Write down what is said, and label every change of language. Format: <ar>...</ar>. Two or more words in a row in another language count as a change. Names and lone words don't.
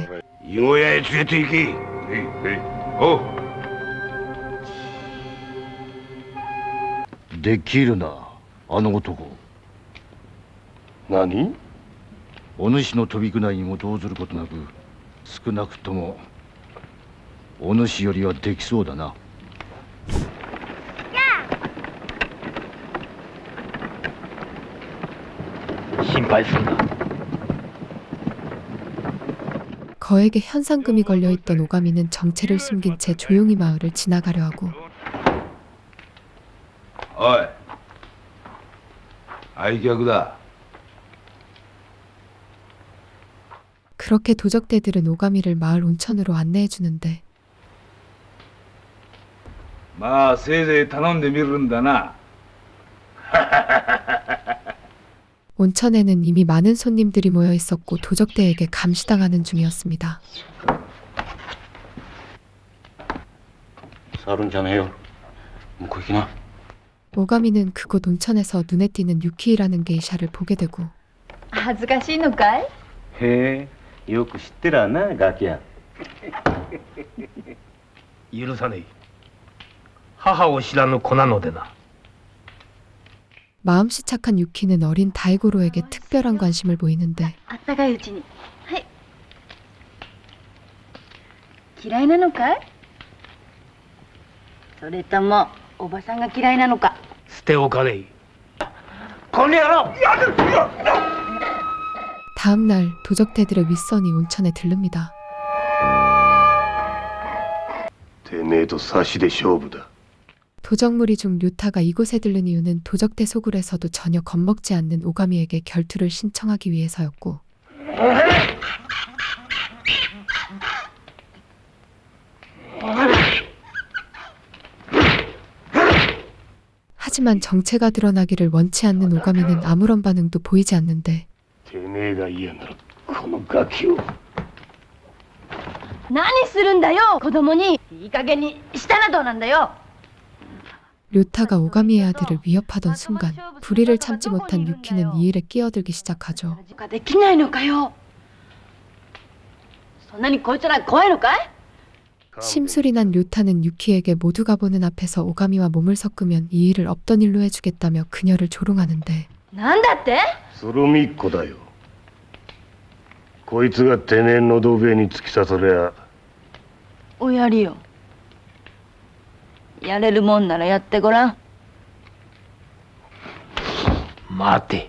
<ja>伊小屋へ連れて行けおうできるなあの男何お主の飛び具内にも動ずることなく少なくともお主よりはできそうだな心配するんだ。</ja> <ko>거액의 현상금이 걸려있던 오가미는 정체를 숨긴 채 조용히 마을을 지나가려 하고</ko> <ja>おい愛客だ。</ja> <ko>그렇게 도적대들은 오가미를 마을 온천으로 안내해 주는데</ko> <ja>まあせいぜい頼んでみるんだな。</ja> <ko>온천에는 이미 많은 손님들이 모여 있었고 도적대에게 감시당하는 중이었습니다. 사른잖아요. 거기나. 오가미는 그곳 온천에서 눈에 띄는 유키이라는 게이샤를 보게 되고</ko> <ja>恥ずかしいのかい？へえ、よく知ってらな、ガキや。許さねえ。母を知らぬ子なのでな。</ja> <ko>마음씨 착한 유키는 어린 다이고로에게 특별한 관심을 보이는데</ko> <ja>あったかいうちに。はい。嫌いなのかい？それともおばさんが嫌いなのか？捨ておかねえ。</ja> <ko>다음 날 도적대들의 윗선이 온천에 들릅니다.</ko> <ja>てめえと差しで勝負だ。</ja> <ko>도적무리 중 류타가 이곳에 들른 이유는 도적대 소굴에서도 전혀 겁먹지 않는 오가미에게 결투를 신청하기 위해서였고 하지만 정체가 드러나기를 원치 않는 오가미는 아무런 반응도 보이지 않는데</ko> <ja>てめえが嫌ならこのガキを。何するんだよ子供にいい加減にしたらどうなんだよ</ja> <ko>류타가 오가미의 아들을 위협하던 순간 불의를 참지 못한 유키는 이 일에 끼어들기 시작하죠.</ko> <ja>できないのかよそんなにこいつら怖いのかい</ja> <ko>심술이 난 류타는 유키에게 모두가 보는 앞에서 오가미와 몸을 섞으면 이 일을 없던 일로 해주겠다며 그녀를 조롱하는데</ko> <ja>なんだって？そろみっこだよ。こいつがてめえのどべに突き刺さりゃ。おやりよやれるもんならやってごらん。待て。</ja>